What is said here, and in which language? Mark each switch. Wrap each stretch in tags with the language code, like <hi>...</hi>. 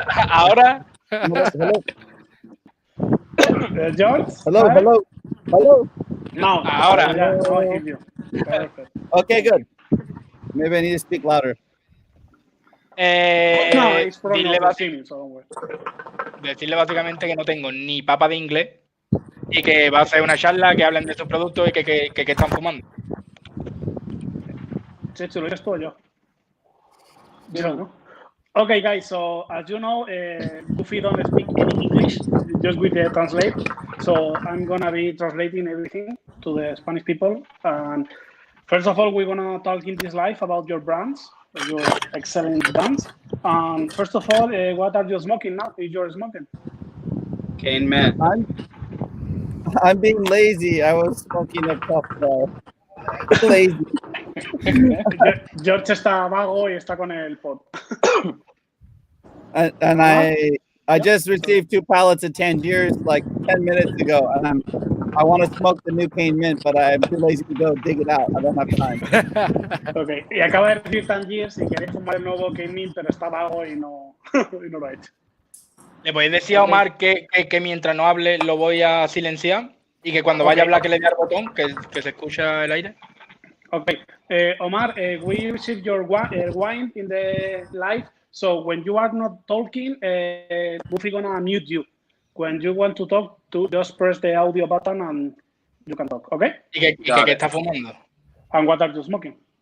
<es>¿Ahora?</es> <en>Hello? George? Hello? Hi? Hello? No.</en> <es>Ahora.</es> <en>Yeah, now I hear you. Perfect. Okay, good. Maybe I need to speak louder. No, it's probably</en> <es>Dile,</es> <en>not the so don't worry.</en> <es>decirle básicamente que no tengo ni papa de inglés y que va a ser una charla que hablen de sus productos y que están fumando. Checho, ¿lo eres tú o yo? Yo, ¿no?</es> <en>Okay, guys, so as you know, Goofy don't speak any English, just with the translate. So I'm gonna be translating everything to the Spanish people. And first of all, we're gonna talk in this live about your brands, your excellent brands. First of all, what are you smoking now? If you're smoking? Cane Man. I'm being lazy. I was smoking a puff lazy.</en> <es>George está vago y está con el pod.</es> <en>And I just received 2 pallets of Tangiers like 10 minutes ago, and I want to smoke the new Cane Mint, but I'm too lazy to go dig it out. I don't have time.</en> <es>Okay, y acaba de decir Tangiers y queréis fumar el nuevo Cane Mint, pero está vago y no lo ha hecho. ¿Le podéis decir a Omar que mientras no hable lo voy a silenciar y que cuando vaya a hablar que le dé al botón, que se escucha el aire?</es> <en>Okay, Omar, we received your wine in the live. So when you are not talking, Goofy gonna mute you. When you want to talk, just press the audio button and you can talk. Okay?</en> <es>¿Y que está fumando?</es> <en>And what are you smoking?</en>